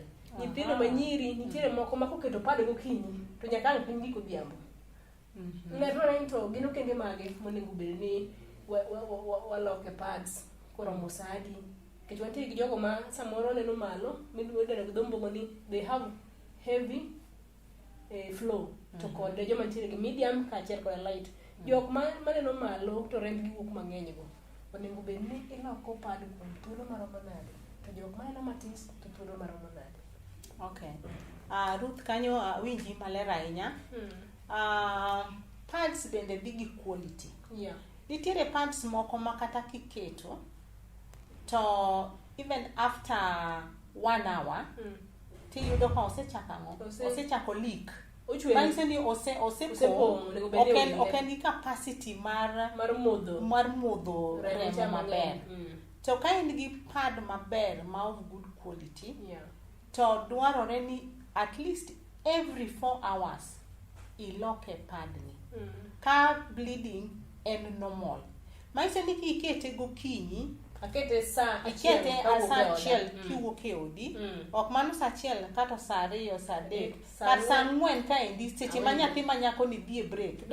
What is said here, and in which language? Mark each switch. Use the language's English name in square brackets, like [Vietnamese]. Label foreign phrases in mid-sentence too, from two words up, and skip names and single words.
[Luo (Kenya and Tanzania)] Nyithindo manyiri nitiere moko ma koketo pad gokinyi to nyaka ang' piny giko odhiambo. Ler to gin okenge mage monego bed ni waloke pads koromo sadi. Kech wantie gi jogo ma samoro neno malo midwedeno gi dhombogo ni [English] they have heavy flow [Luo (Kenya and Tanzania)] to kod joma nitiere gi medium kaachiel kod light. Jok ma neno malo to rembgi wuok mang'eny go onego bed ni iloko pad kuom thuolo maromo nade, to jok ma neno matis to thuolo maromo nade. Okay. Ruth kanyo winji maler ahinya. Pads bende dhi gi quality. Yeah. Nitiere pads moko ma kata kiketo to [English] even after 1 hour [Luo (Kenya and Tanzania)] tiyudo ka osechako leak. Manyiso ni osepong' ok en gi capacity mar modho remo maber. To ka in gi pad maber ma [English] of good quality, [Luo (Kenya and Tanzania)] to dwarore ni [English] at least every 4 hours [Luo (Kenya and Tanzania)] iloke pad ni. Ka bleeding en normal. Manyiso ni kikete gokinyi akete sa achiel kiwuok e odi, ok mano sa achiel kata sa 2 sa 3 kata sa 4 ka endi seche ma nyathi manyako ni dhi e break.